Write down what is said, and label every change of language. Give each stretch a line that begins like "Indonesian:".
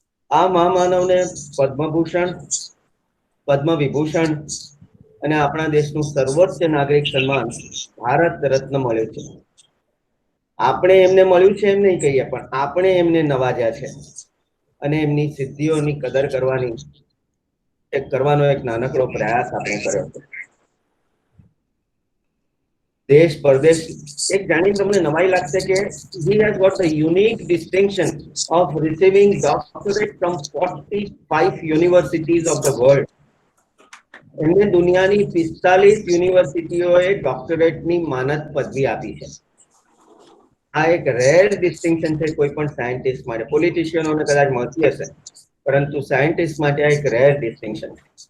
Gujarati: આ મહામાનવને પદ્મભૂષણ, પદ્મ વિભૂષણ અને આપણા દેશનું સર્વોચ્ચ નાગરિક સન્માન ભારત રત્ન મળ્યું છે. આપણે એમને મળ્યું છે એમ નહીં કહીએ, પણ આપણે એમને નવાજ્યા છે અને એમની સિદ્ધિઓની કદર કરવાનો એક નાનકડો પ્રયાસ આપણે કર્યો છે. દેશ પરદેશ એક જાણીને તમને નવાઈ લાગશે કે
English: he has got the unique distinction of receiving doctorate from 45 universities of the world.
Gujarati: એમને દુનિયાની 45 યુનિવર્સિટીઓએ ડોક્ટરેટની માનદ પદવી આપી છે. આ એક રેર ડિસ્ટિંક્શન છે કોઈ પણ સાયન્ટિસ્ટ માટે. પોલિટિશિયનોને કદાચ મળતી હશે, પરંતુ સાયન્ટિસ્ટ માટે આ એક રેર ડિસ્ટિંક્શન છે.